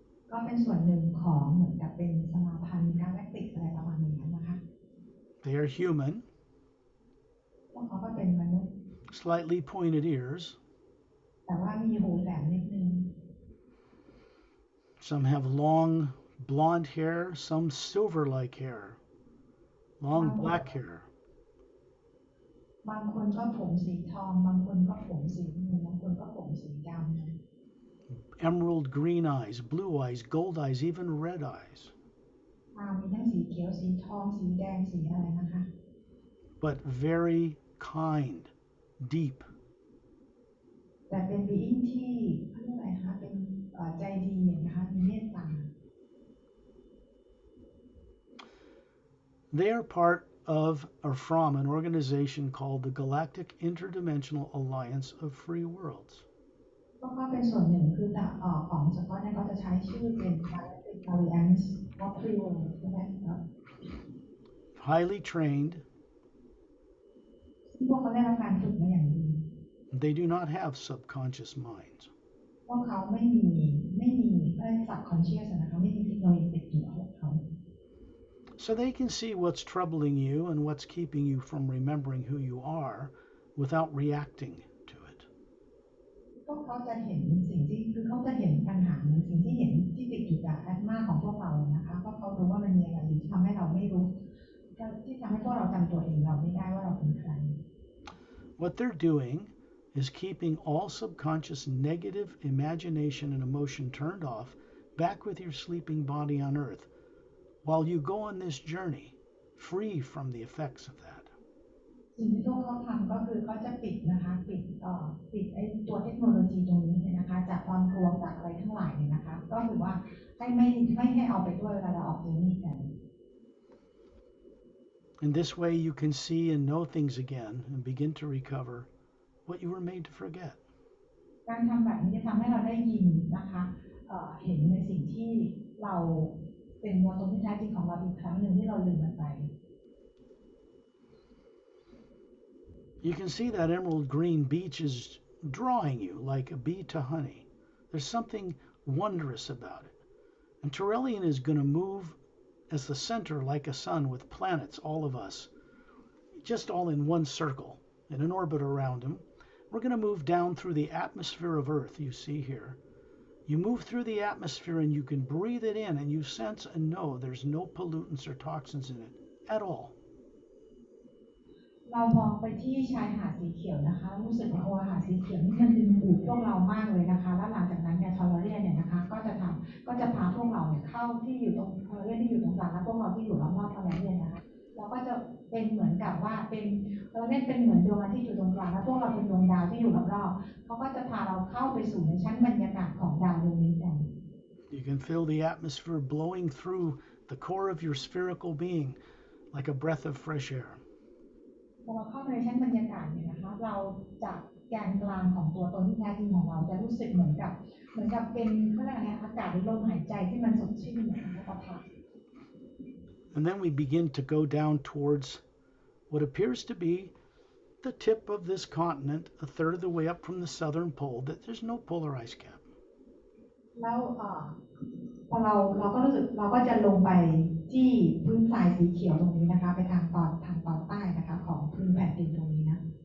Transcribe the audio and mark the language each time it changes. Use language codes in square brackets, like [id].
[th] ก็เป็นส่วนหนึ่งของเหมือนกับเป็นสมาพันธ์กาแล็กติกอะไรประมาณนี้นะคะ [en] They are human, [th] พวกเขาก็เป็นมนุษย์ [en] slightly pointed ears. [th] แต่ว่ามีหูแหลมนิดนึง [en] Some have long blonde hair, some silver-like hair, long black hair. [th] บางคนก็ผมสีทองบางคนก็ผมสีเงินบางคนก็ผมสีดำ [en] Emerald green eyes, blue eyes, gold eyes, even red eyes. [th] มีทั้งสีเขียวสีทองสีแดงสีอะไรนะคะ [en] But very kind, deep. [th] แต่เป็น being ที่เขาเรียกอะไรคะเป็นใจดีนะคะมีเมตตา [en] They are part of or from an organization called the Galactic Interdimensional Alliance of Free Worlds. [th] ก็เป็นส่วนหนึ่งคือของเฉพาะเนี่ยก็จะใช้ชื่อเป็น Galactic Alliance of Free World ใช่ไหมครับ [en] Highly trained, [th] พวกเขาได้รับการฝึกมาอย่างดี [en] they do not have subconscious minds. [th] พวกเขาไม่มีsubconscious นะคะไม่มีเทคโนโลยีติดอยู่กับพวกเขา [en] So they can see what's troubling you and what's keeping you from remembering who you are without reacting to it. [th] พวกเขาจะเห็นสิ่งที่คือเขาจะเห็นปัญหาหรือสิ่งที่เห็นที่ติดอยู่กับแอดมาของพวกเรานะคะเพราะเขารู้ว่ามันมีอะไรอยู่ที่ทำให้เราไม่รู้ที่ทำให้พวกเราจำตัวเองเราไม่ได้ว่าเราเป็นใคร [en] What they're doing is keeping all subconscious negative imagination and emotion turned off back with your sleeping body on earth while you go on this journey free from the effects of that. [th] สิ่งที่พวกเขาทำก็คือเขาจะปิดนะคะปิดไอ้ตัวเทคโนโลยีตรงนี้เนี่ยนะคะจากความกลัวจากอะไรทั้งหลายเนี่ยนะคะก็คือว่าไม่ให้เอาไปด้วยเวลาเราออกเจอร์นี่กัน [en] In this way you can see and know things again and begin to recover what you were made to forget. [th] การทำแบบนี้จะทำให้เราได้ยินนะคะเห็นในสิ่งที่เราเป็นตัวตนที่แท้จริงของเราอีกครั้งหนึ่งที่เราลืมมันไป [en] You can see that emerald green beach is drawing you like a bee to honey. There's something wondrous about it. And Turelian is going to move as the center like a sun with planets, all of us, just all in one circle, in an orbit around him. We're going to move down through the atmosphere of Earth you see here. You move through the atmosphere and you can breathe it in and you sense and know there's no pollutants or toxins in it at all. [th] เรามองไปที่ชายหาดสีเขียวนะคะรู้สึกว่าหาดสีเขียวนี่มันดึงดูดพวกเรามากเลยนะคะแล้วหลังจากนั้นเนี่ยทอร์เรียนเนี่ยนะคะก็จะพาพวกเราเนี่ยเข้าที่อยู่ตรงทอร์เรียนที่อยู่ตรงกลางและพวกเราที่อยู่รอบๆทอร์เรียนนะคะเราก็จะเป็นเหมือนกับว่าเป็นทอร์เรียนเป็นเหมือนดวงอาทิตย์อยู่ตรงกลางและพวกเราเป็นดวงดาวที่อยู่รอบๆเขาก็จะพาเราเข้าไปสู่ในชั้นบรรยากาศของดาวดวงนี้กัน [en] You can feel the atmosphere blowing through the core of your spherical being like a breath of fresh air. [th] พอเราเข้าในชั้นบรรยากาศเนี่ยนะคะเราจากแกนกลางของตัวตนที่แท้จริงของเราจะรู้สึกเหมือนกับเป็นเขาเรียกอะไรอากาศหรือลมหายใจที่มันสดชื่นนะคะ [en] And then we begin to go down towards what appears to be the tip of this continent, a third of the way up from the southern pole, that there's no polar ice cap. [th] แล้วพอเราก็รู้สึกเราก็จะลงไปที่พื้นทรายสีเขียวตรงนี้นะคะไปทางตอนใต้นะคะของพื้นแผ่นดินตรงนี้นะ